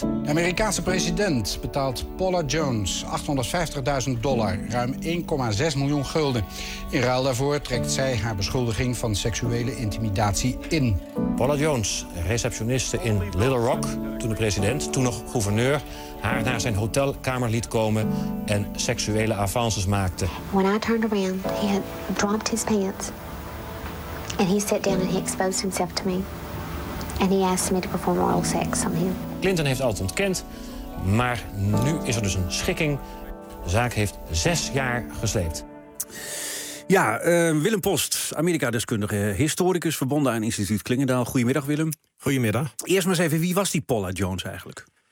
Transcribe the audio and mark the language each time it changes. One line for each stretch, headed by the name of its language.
Dutch: De Amerikaanse president betaalt Paula Jones $850.000, ruim 1,6 miljoen gulden. In ruil daarvoor trekt zij haar beschuldiging van seksuele intimidatie in. Paula Jones, receptioniste in Little Rock, toen de president, toen nog gouverneur, haar naar zijn hotelkamer liet komen en seksuele avances maakte.
English: When I turned around, he had dropped his pants. And he sat down and he exposed himself to me. And he asked me to perform oral sex on him.
Dutch: Clinton heeft altijd ontkend, maar nu is er dus een schikking. De zaak heeft 6 jaar gesleept. Ja, Willem Post, Amerika-deskundige, historicus, verbonden aan Instituut Klingendaal. Goedemiddag, Willem. Goedemiddag. Eerst maar eens even, wie was die Paula Jones eigenlijk?